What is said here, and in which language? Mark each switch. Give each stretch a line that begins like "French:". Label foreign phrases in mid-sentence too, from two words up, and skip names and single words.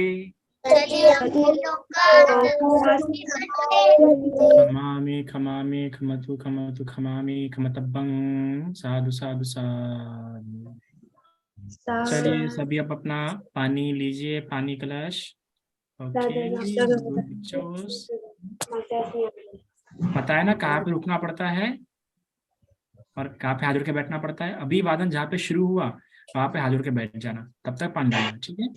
Pali: खमामि खमामि खमतु खमतु खमामि खमतब्बं साधु साधु साधु।
Hindi: चलिए सभी अब अपना पानी लीजिए, पानी कलश। ओके, पता है ना कहाँ पे रुकना पड़ता है और कहाँ पे हाथ जोड़ के बैठना पड़ता है। अभी वादन जहाँ पे शुरू हुआ वहां पे हाथ जोड़ के बैठ जाना, तब तक पानी डालना, ठीक है।